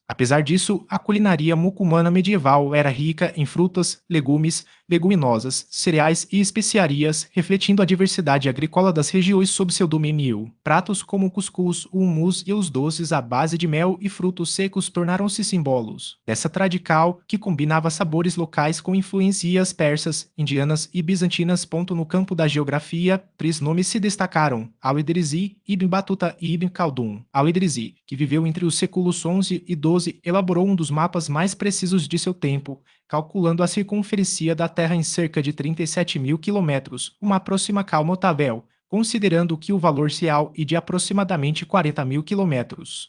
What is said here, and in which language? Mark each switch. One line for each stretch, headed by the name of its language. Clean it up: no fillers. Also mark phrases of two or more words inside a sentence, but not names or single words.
Portuguese: Apesar disso, a culinária muçulmana medieval era rica em frutas, legumes, leguminosas, cereais e especiarias, refletindo a diversidade agrícola das regiões sob seu domínio. Pratos como o cuscuz, o hummus e os doces à base de mel e frutos secos tornaram-se símbolos dessa tradição que combinava sabores locais com influências persas, indianas e bizantinas. No campo da geografia, 3 nomes se destacaram: Al-Idrisi, Ibn Battuta e Ibn Khaldun. Al-Idrisi, que viveu entre os séculos XI e XII, elaborou um dos mapas mais precisos de seu tempo, calculando a circunferência da Terra em cerca de 37.000 quilômetros, uma aproximação notável, considerando que o valor real é de aproximadamente 40.000 quilômetros.